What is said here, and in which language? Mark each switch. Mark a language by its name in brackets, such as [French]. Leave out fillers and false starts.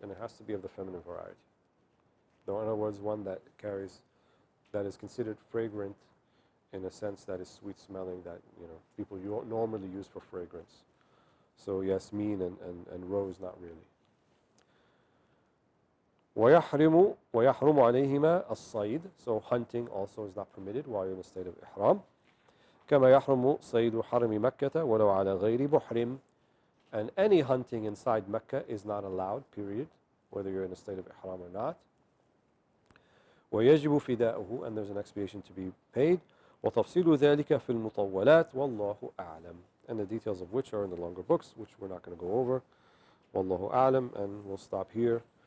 [English] And it has to be of the feminine variety. In other words, one that is considered fragrant in a sense that is sweet smelling, that people normally use for fragrance. So yasmin and rose, not really. [Arabic] ويحرم عليهما الصيد. [English] So hunting also is not permitted while you're in a state of ihram. [Arabic] كما يحرم صيد حرم مكة ولو على غير محرم. [English] And any hunting inside Mecca is not allowed, period, whether you're in a state of ihram or not. [Arabic] ويجب فداؤه, [English] and there's an expiation to be paid. [Arabic] وتفصيل ذلك في المطولات والله أعلم. [English] And the details of which are in the longer books, which we're not going to go over. [Arabic] والله أعلم, [English] and we'll stop here.